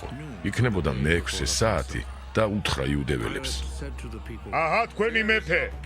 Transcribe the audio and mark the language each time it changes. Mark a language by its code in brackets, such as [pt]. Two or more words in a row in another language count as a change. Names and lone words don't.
[ka] იქნებოდა მე-6 საათი და უთხრა იუდეველებს: [en] said to the people, [ka] აჰა თქვენი მეფე.